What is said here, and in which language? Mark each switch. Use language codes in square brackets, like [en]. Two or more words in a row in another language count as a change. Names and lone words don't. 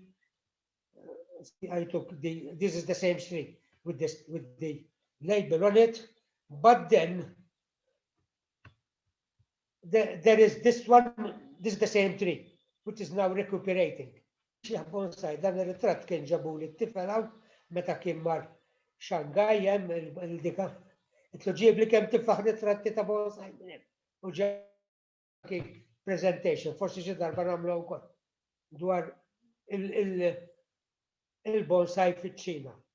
[en] I took this is the same tree with the label on it, but then there is this one. This is the same tree, which is now recuperating. [mt] Bonsai, dan ir-ritratt kien ġabu li t-tifel hawn meta kien mar Shanghai hemm il-dika. Itlu ġieb li kemm tiflaħ ritratti ta' bonsai minn hemm. U ġew presentation, forsi xi darba nagħmlu wkoll dwar il-bonsai fiċ-Ċina.